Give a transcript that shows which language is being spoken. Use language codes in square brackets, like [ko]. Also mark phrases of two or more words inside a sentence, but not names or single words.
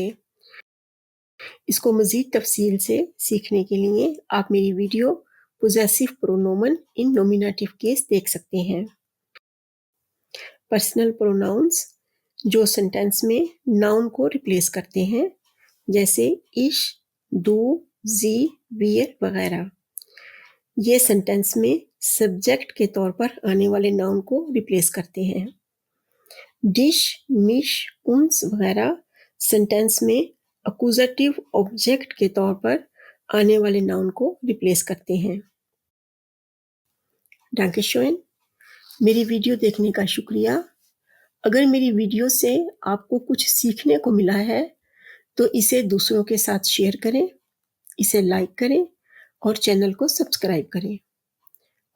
[hi] इसको मजीद तफसील से सीखने के लिए आप मेरी वीडियो [en] possessive pronomen in nominative case [hi] देख सकते हैं। [en] personal pronouns [hi] जो सेंटेंस में नाउन को रिप्लेस करते हैं, जैसे [de] ich, du, sie, wir [hi] वगैरह। ये सेंटेंस में सब्जेक्ट के तौर पर आने वाले नाउन को रिप्लेस करते हैं। [de] dich, mich, uns [hi] वगैरह सेंटेंस में [en] accusative object [hi] के तौर पर आने वाले नाउन को रिप्लेस करते हैं। डांकेशोन, मेरी वीडियो देखने का शुक्रिया। अगर मेरी वीडियो से आपको कुछ सीखने को मिला है तो इसे दूसरों के साथ शेयर करें, इसे लाइक करें और चैनल को सब्सक्राइब करें।